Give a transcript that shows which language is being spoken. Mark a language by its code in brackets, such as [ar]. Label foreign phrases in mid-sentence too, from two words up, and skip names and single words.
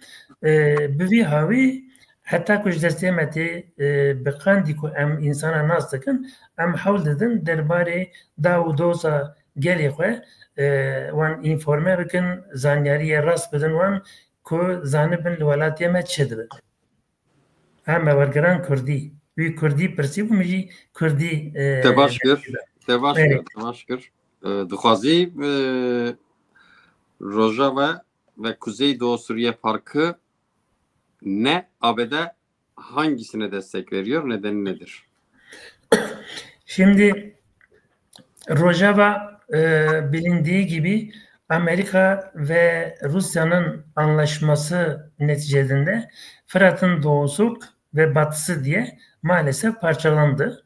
[ku] Bi vî havî heta ku ji destê me tê bi qandî ku em însana nas dikin em hewl didin derbarê da û doza gelê xwe wan înforme bikin zanyariyê rast bidin wan ku zanibin li welatiyê me çi dibe. Em wergiran Kurdî wî Kurdî pirsîbû min jî Kurdî Te baş kir. [tr] Dixwazî Rojava ve Kuzeydoğu Suriye Farkı ne ABD hangisine destek veriyor? Nedeni nedir? Şimdi Rojava bilindiği gibi Amerika ve Rusya'nın anlaşması neticesinde Fırat'ın doğusu ve batısı diye maalesef parçalandı.